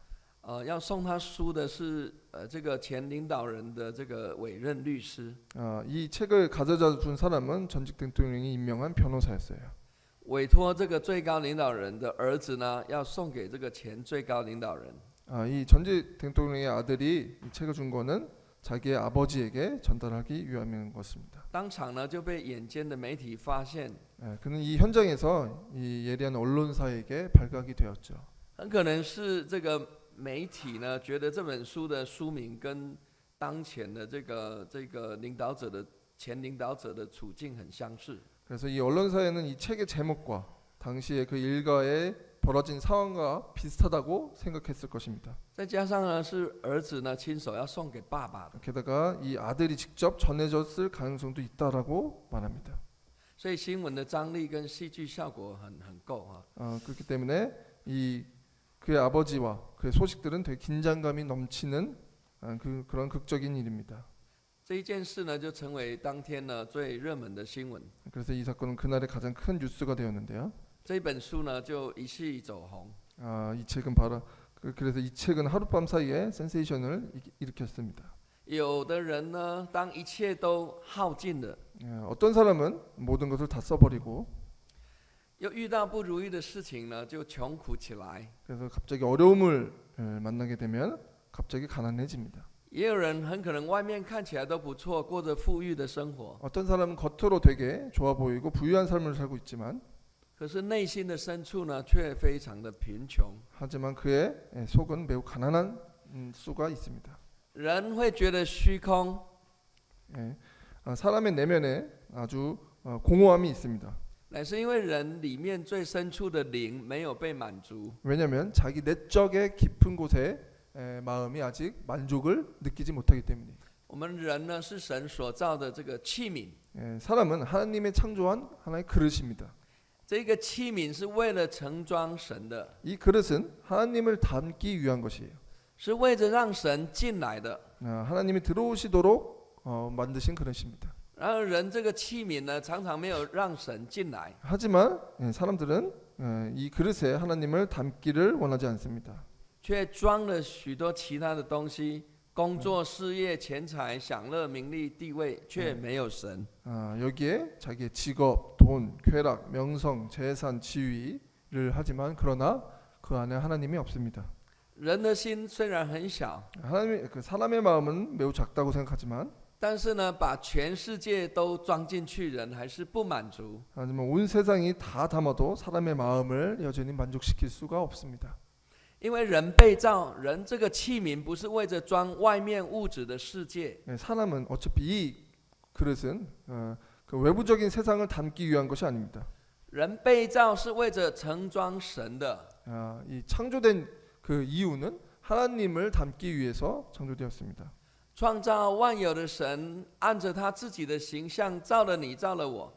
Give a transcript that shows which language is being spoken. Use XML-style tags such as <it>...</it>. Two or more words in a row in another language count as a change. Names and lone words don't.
<zh>要送他书的是这个前领导人的这个委任律师。</zh> <ko>이 책을 가져다 준 사람은 전직 대통령이 임명한 변호사였어요.</ko> <zh>委托这个最高领导人的儿子呢，要送给这个前最高领导人。</zh> <ko>이 전직 대통령의 아들이 이 책을 준 거는 자기의 아버지에게 전달하기 위함인 것입니다.</ko> <zh>当场呢就被眼尖的媒体发现，</zh> <ko>그는 이 현장에서 이 예리한 언론사에게 발각이 되었죠.</ko> <zh>很可能是这个媒体呢觉得这本书的书名跟当前的这个领导者的前领导者的处境很相似。</zh> <ko>그래서 이 언론사에는 이 책의 제목과 당시의 그 일가에 벌어진 상황과 비슷하다고 생각했을 것입니다.</ko> <zh>再加上呢是儿子呢亲手要送给爸爸的，</zh> <ko>게다가 이 아들이 직접 전해졌을 가능성도 있다라고 말합니다.</ko> <zh>所以新闻的张力跟戏剧效果很够啊。</zh> <ko>그렇기 때문에 이 그의 아버지와 그의 소식들은 되게 긴장감이 넘치는 그런 극적인 일입니다.</ko> <zh>这一件事呢就成为当天呢最热门的新闻。</zh> <ko>그래서 이 사건은 그날의 가장 큰 뉴스가 되었는데요.</ko> <zh>这一本书呢就一夕走红。</zh> <ko>이 책은 바로 그래서 이 책은 하룻밤 사이에 센세이션을 일으켰습니다.</ko> <zh>有的人呢，当一切都耗尽了，</zh> <ko>어떤 사람은 모든 것을 다 써버리고</ko> <zh>又遇到不如意的事情呢，就穷苦起来。</zh> <ko>그래서 갑자기 어려움을 만나게 되면 갑자기 가난해집니다.</ko> <zh>也有人很可能外面看起来都不错，过着富裕的生活，</zh> <ko>어떤 사람은 겉으로 되게 좋아 보이고 부유한 삶을 살고 있지만</ko> <zh>可是内心的深处呢，却非常的贫穷。</zh> <ko>하지만 그의 속은 매우 가난한 수가 있습니다.</ko> <zh>人会觉得虚空，</zh> <ko>사람의 내면에 아주 공허함이 있습니다.</ko> <zh>乃是因为人里面最深处的灵没有被满足。</zh> <ko>왜냐하면 자기 내적의 깊은 곳에 마음이 아직 만족을 느끼지 못하기 때문에.</ko> <zh>我们人呢，是神所造的这个器皿，</zh> <ko>사람은 하나님의 창조한 하나의 그릇입니다.</ko> <zh>这个器皿是为了盛装神的，</zh> <ko>이 그릇은 하나님을 담기 위한 것이에요.</ko> <zh>是为着让神进来的。</zh> <ko>하나님이 들어오시도록 만드신 그릇입니다.</ko> <zh>然而人这个器皿呢，常常没有让神进来，</zh> <ko>하지만 사람들은 이 그릇에 하나님을 담기를 원하지 않습니다.</ko> <zh>却装了许多其他的东西，工作、事业、钱财、享乐、名利、地位，却没有神。</zh> <ko>여기에 자기의 직업, 돈, 쾌락, 명성, 재산, 지위를 하지만 그러나 그 안에 하나님이 없습니다.</ko> <zh>人的心虽然很小，</zh> <ko>하나님, 그 사람의 마음은 매우 작다고 생각하지만</ko> <zh>但是呢，把全世界都装进去，人还是不满足。</zh> <ko>하지만 온 세상이 다 담아도 사람의 마음을 여전히 만족시킬 수가 없습니다.</ko> <zh>因为人被造，人这个器皿不是为着装外面物质的世界，</zh> <ko>사람은 어차피 이 그릇은 그 외부적인 세상을 담기 위한 것이 아닙니다.</ko> <zh>人被造是为着盛装神的。</zh> <ko>이 창조된 그 이유는 하나님을 담기 위해서 창조되었습니다.</ko> <zh>创造万有的神，按着他自己的形象造了你，造了我。</zh>